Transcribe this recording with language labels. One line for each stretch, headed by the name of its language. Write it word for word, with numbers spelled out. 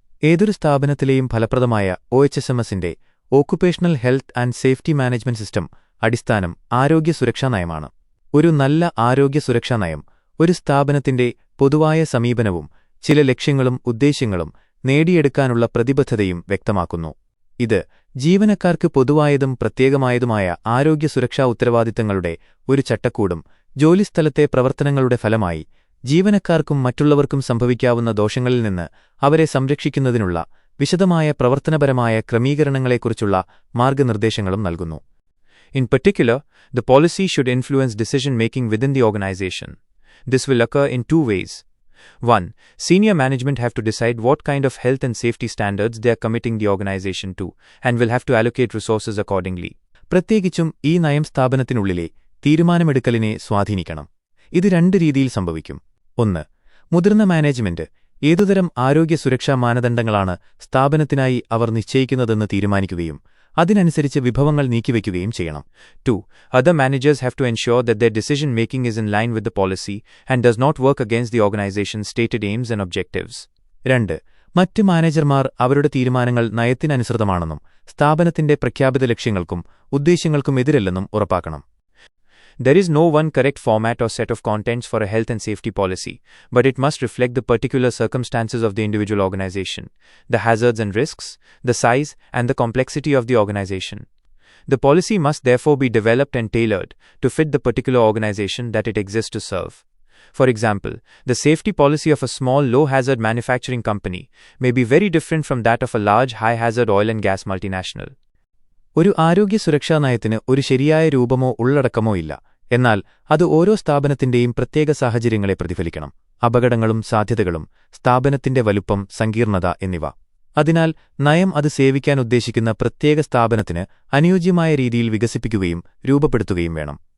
Malayalam: ഏതൊരു സ്ഥാപനത്തിലെയും ഫലപ്രദമായ ഒഎച്ച്എസ്എംഎസിന്റെ occupational health and safety management system അടിസ്ഥാനം ആരോഗ്യ സുരക്ഷാ നയമാണ്. ഒരു നല്ല ആരോഗ്യ സുരക്ഷാ നയം ഒരു സ്ഥാപനത്തിന്റെ പൊതുവായ സമീപനവും ചില ലക്ഷ്യങ്ങളും ഉദ്ദേശ്യങ്ങളും നേടിയെടുക്കാനുള്ള പ്രതിബദ്ധതയും വ്യക്തമാക്കുന്നു. ഇത് ജീവനക്കാർക്ക് പൊതുവായതും പ്രത്യേകമായതുമായ ആരോഗ്യ സുരക്ഷാ ഉത്തരവാദിത്തങ്ങളുടെ ഒരു ചട്ടക്കൂടും ജോലിസ്ഥലത്തെ പ്രവർത്തനങ്ങളുടെ ഫലമായി ജീവനക്കാർക്കും മറ്റുള്ളവർക്കും സംഭവിക്കാവുന്ന ദോഷങ്ങളിൽ നിന്ന് അവരെ സംരക്ഷിക്കുന്നതിനുള്ള വിശദമായ പ്രവർത്തനപരമായ ക്രമീകരണങ്ങളെക്കുറിച്ചുള്ള മാർഗ്ഗനിർദ്ദേശങ്ങളും നൽകുന്നു.
English: In particular, the policy should influence decision-making within the organization. This will occur in two ways. One, senior management have to decide what kind of health and safety standards they are committing the organization to, and will have to allocate resources accordingly.
Malayalam: പ്രത്യേകിച്ചും ഈ നയം സ്ഥാപനത്തിനുള്ളിലെ തീരുമാനമെടുക്കലിനെ സ്വാധീനിക്കണം. ഇത് രണ്ട് രീതിയിൽ സംഭവിക്കും. ഒന്ന്, മുതിർന്ന management ഏതുതരം ആരോഗ്യ സുരക്ഷാ മാനദണ്ഡങ്ങളാണ് സ്ഥാപനത്തിനായി അവർ നിശ്ചയിക്കുന്നതെന്ന് തീരുമാനിക്കുകയും അതിനനുസരിച്ച് വിഭവങ്ങൾ നീക്കിവെക്കുകയും ചെയ്യണം.
English: Two, other managers have to ensure that their decision making is in line with the policy and does not work against the organization's stated aims and objectives.
Malayalam: രണ്ട്, മറ്റ് മാനേജർമാർ അവരുടെ തീരുമാനങ്ങൾ നയത്തിനനുസൃതമാണെന്നും സ്ഥാപനത്തിന്റെ പ്രഖ്യാപിത ലക്ഷ്യങ്ങൾക്കും ഉദ്ദേശ്യങ്ങൾക്കും എതിരല്ലെന്നും ഉറപ്പാക്കണം.
English: There is no one correct format or set of contents for a health and safety policy, but it must reflect the particular circumstances of the individual organization, the hazards and risks, the size and the complexity of the organization. The policy must therefore be developed and tailored to fit the particular organization that it exists to serve. For example, the safety policy of a small low-hazard manufacturing company may be very different from that of a large high-hazard oil and gas multinational.
Malayalam: ഒരു ആരോഗ്യ സുരക്ഷാ നയത്തിന് ഒരു ശരിയായ രൂപമോ ഉള്ളടക്കമോ ഇല്ല. എന്നാൽ അത് ഓരോ സ്ഥാപനത്തിന്റെയും പ്രത്യേക സാഹചര്യങ്ങളെ പ്രതിഫലിക്കണം, അപകടങ്ങളും സാധ്യതകളും, സ്ഥാപനത്തിന്റെ വലുപ്പം, സങ്കീർണത എന്നിവ. അതിനാൽ നയം അത് സേവിക്കാൻ ഉദ്ദേശിക്കുന്ന പ്രത്യേക സ്ഥാപനത്തിന് അനുയോജ്യമായ രീതിയിൽ വികസിപ്പിക്കുകയും രൂപപ്പെടുത്തുകയും വേണം.